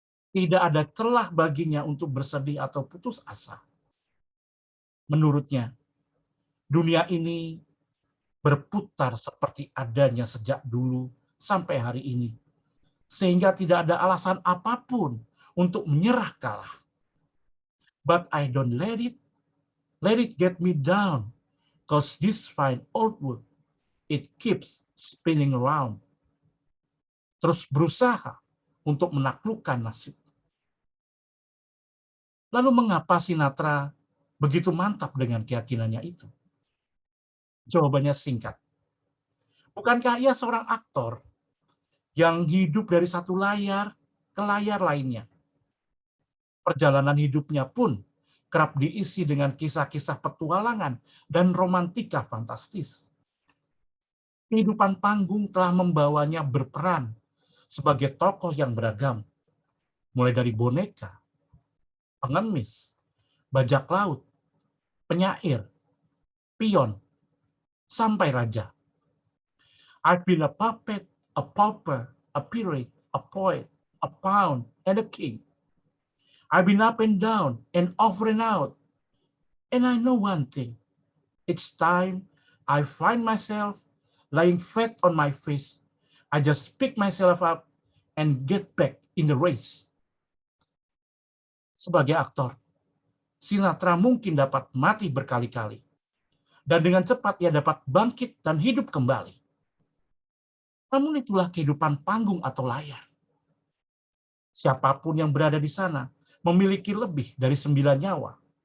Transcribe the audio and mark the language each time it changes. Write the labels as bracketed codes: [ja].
[id] Tidak ada celah baginya untuk bersedih atau putus asa. Menurutnya, dunia ini berputar seperti adanya sejak dulu sampai hari ini, sehingga tidak ada alasan apapun untuk menyerah kalah. [en] But I don't let it get me down, cause this fine old wood, it keeps spinning around. [id] Terus berusaha untuk menaklukkan nasib. Lalu mengapa Sinatra begitu mantap dengan keyakinannya itu? Jawabannya singkat. Bukankah ia seorang aktor yang hidup dari satu layar ke layar lainnya? Perjalanan hidupnya pun kerap diisi dengan kisah-kisah petualangan dan romantika fantastis. Kehidupan panggung telah membawanya berperan sebagai tokoh yang beragam, mulai dari boneka, pengemis, bajak laut, penyair, pion, sampai raja. [en] I've been a puppet, a pauper, a pirate, a poet, a pound, and a king. I've been up and down and over and out. And I know one thing. Each time I find myself lying flat on my face, I just pick myself up and get back in the race. [id] Sebagai aktor, Sinatra mungkin dapat mati berkali-kali. Dan dengan cepat ia dapat bangkit dan hidup kembali. Namun itulah kehidupan panggung atau layar. Siapapun yang berada di sana memiliki lebih dari 9 nyawa.